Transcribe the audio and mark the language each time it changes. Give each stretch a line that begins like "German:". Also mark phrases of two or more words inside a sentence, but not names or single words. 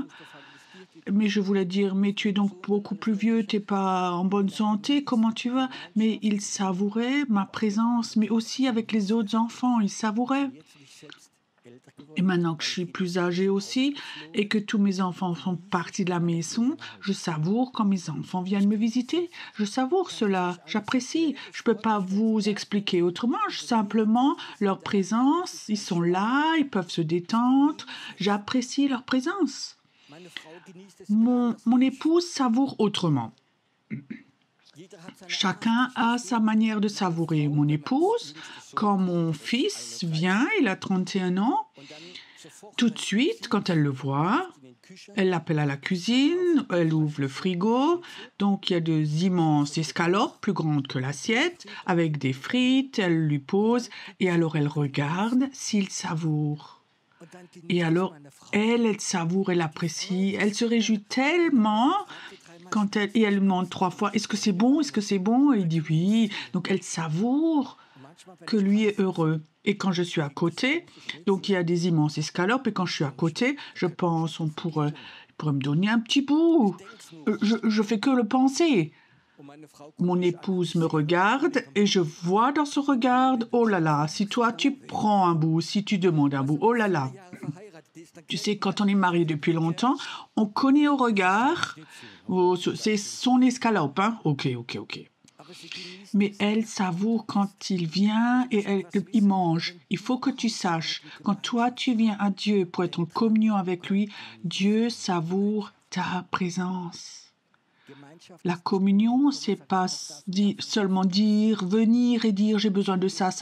French: Mais je voulais dire, mais tu es donc beaucoup plus vieux, t'es pas en bonne santé, comment tu vas? Mais il savourait ma présence, mais aussi avec les autres enfants, il savourait.
German: Jetzt, wo ich selbst älter geworden
French: Et maintenant que je suis plus âgée aussi, et que tous mes enfants sont partis de la maison, je savoure quand mes enfants viennent me visiter. Je savoure cela, j'apprécie. Je peux pas vous expliquer autrement, simplement leur présence, ils sont là, ils peuvent se détendre, j'apprécie leur présence.
German: meine Frau genießt es.
French: Mon épouse savoure autrement.
German: Jeder hat seine
French: Chacun a sa manière de savourer. Mon épouse, quand mon fils vient, il a 31 ans,
German: und dann sofort
French: tout de suite, quand elle le voit,
German: in den Küche.
French: elle l'appelle à la cuisine, elle ouvre le frigo, donc il y a des immenses escalopes plus grandes que l'assiette, avec des frites, elle lui pose, et alors elle regarde s'il savoure.
German: Und dann genießt
French: Et alors,
German: meine Frau.
French: elle savoure, elle apprécie, elle se réjouit tellement quand et elle demande 3 fois, est-ce que c'est bon, est-ce que c'est bon? Et il dit oui. Donc elle savoure
German: Manchmal, wenn
French: que lui est heureux. Et quand je suis à côté, donc il y a des immenses escalopes, et quand je suis à côté, je pense, il pourrait me donner un petit bout. Je fais que le penser.
German: und meine Frau guckt
French: Mon
German: mich an.
French: épouse me regarde et je vois dans son regard, oh là là, si toi tu prends un bout, si tu demandes un bout, oh là là.
German: Jahre verheiratet ist, dann
French: Tu sais, quand on est marié depuis longtemps, on connaît au regard, oh, c'est son escalope, hein? Ok.
German: aber sie genießt
French: Mais elle savoure quand il vient et il mange. Il faut que tu saches, quand toi tu viens à Dieu pour être en communion avec lui, Dieu savoure ta présence.
German: Gemeinschaft.
French: La communion, c'est pas seulement dire, venir et dire j'ai besoin de ça.